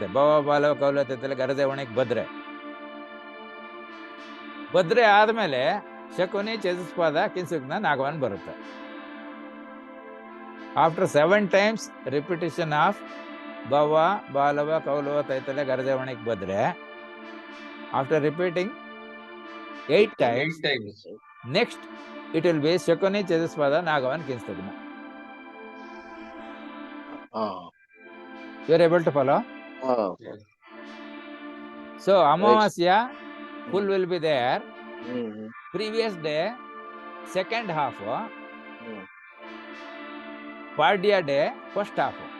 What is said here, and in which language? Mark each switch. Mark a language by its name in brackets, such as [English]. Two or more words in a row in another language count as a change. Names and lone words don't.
[Kannada] ಭವ, ಬಾಲವ, ಕೌಲವ, ತೈತಲೆ, ಗರಜೆ, ಒಣಿಕ್, ಭದ್ರೆ. ಭದ್ರೆ ಆದ್ಮೇಲೆ ಶಕುನಿ, ಚತುಷ್ಪದ, ಕಿಂಸುಗ್ನ, ನಾಗವನ್ ಬರುತ್ತೆ. [English] after 7 times repetition of ಭವ, ಬಾಲವ, ಕೌಲವ, ತೈತಲೆ, ಗರಜೆ, ಒಣಿಕ್, ಭದ್ರೆ. after repeating 8 times, next it will be ಶಕುನಿ, ಚತುಷ್ಪದ, ನಾಗವನ್, ಕಿಂಸುಗ್ನ. You are able to follow? Yes. So Amavasya full will be there. Mm-hmm. Previous day, second half. Mm. Padya day, first half.